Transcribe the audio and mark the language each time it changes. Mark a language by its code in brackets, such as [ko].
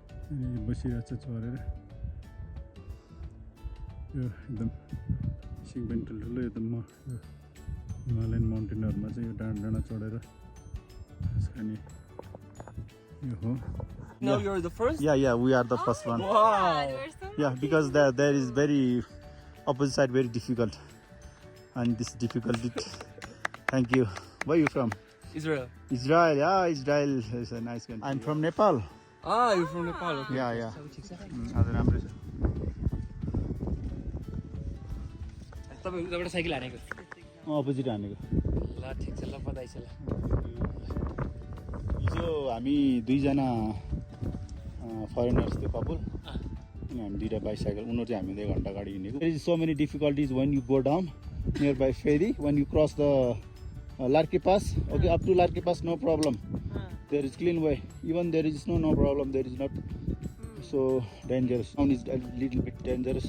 [ne] अनि बसिरहेको छ चढेर यो एकदम सिङ पनि ठुल्ठुलो एकदम हिमालयन माउन्टेनहरूमा चाहिँ यो डाँडा चढेर घाँस खाने यो हो [en] Now you're the first? Yeah, we are the first one. Yeah, because there is very opposite side very difficult, and this difficulty. Thank you. Where are you from? Israel. Israel. Yeah, Israel is a nice country. I'm from Nepal. Ah, you're from Nepal. Okay. Yeah. [ne] आज राम्रो छ. तपाईँ उताबाट cycle हानेको opposite हानेको. ल ठिक छ ल बधाई छ ल हिजो हामी दुईजना फरेनर्स थियो कपल अनि हामी दुईवटा बाइसाइकल उनीहरू चाहिँ हामी 2 घन्टा गाडी हिँडेको. [en] There is so many difficulties when you go down nearby फेरी when you cross the Larki Pass. Okay, up to Larki Pass no problem. There is clean way. Even there is snow, no problem. There is not so dangerous. Down is a little bit dangerous.